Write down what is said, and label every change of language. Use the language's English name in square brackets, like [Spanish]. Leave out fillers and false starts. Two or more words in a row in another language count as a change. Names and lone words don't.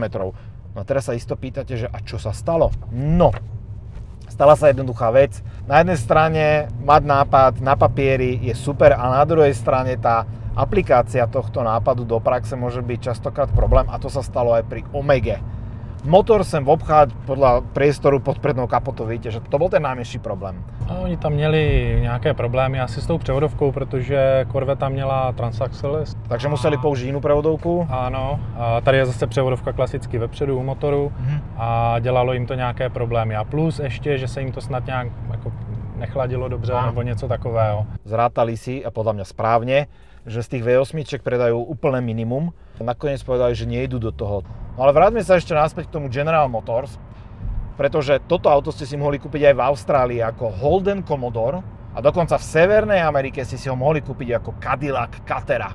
[Slovak] No a teraz sa isto pýtate, že a čo sa stalo? No, stala sa jednoduchá vec. Na jednej strane mať nápad na papieri je super a na druhej strane tá aplikácia tohto nápadu do praxe môže byť častokrát problém a to sa stalo aj pri Omege. Motor sem obcháť podľa priestoru pod prednou kapotou, vidíte, že to byl ten najmenší problém. [Czech] A oni tam měli nějaké problémy asi s tou převodovkou, protože Corvetta měla transaxle. Takže museli použít jinou převodovku? Ano, a tady je zase převodovka klasicky vepředu u motoru a dělalo jim to nějaké problémy. A plus ještě, že se jim to snad nějak jako nechladilo dobře nebo něco takového. [Slovak] Zrátali si, a podľa mňa správne, že z tých V8 predajú úplné minimum. Nakoniec povedali, že nejdu do toho. No ale vráťme sa ešte naspäť k tomu General Motors, pretože toto auto ste si mohli kúpiť aj v Austrálii ako Holden Commodore a dokonca v Severnej Amerike ste si ho mohli kúpiť ako Cadillac Catera.